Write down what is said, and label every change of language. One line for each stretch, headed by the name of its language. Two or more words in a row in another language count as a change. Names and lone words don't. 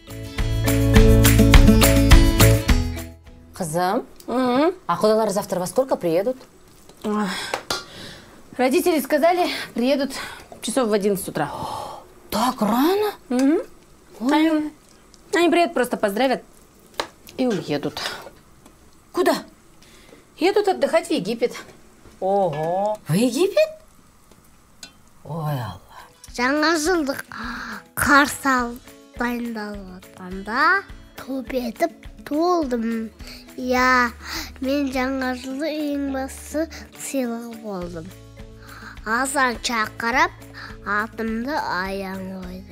Kazakh: Қызым,
Russian: а кудалар завтра во сколько приедут? Родители сказали, приедут часов в 11 утра. Так рано? Они приедут, просто поздравят и уедут. Куда? Едут отдыхать в Египет. Ого, в Египет?
Kazakh: Ой, Алла. Жаңа жылдық қарсы дайындалып жатқанда топ етіп толдым. Мен жаңа жылды ең басты сыйлығы болдым. Азан шақырып, атымды Аян қойды.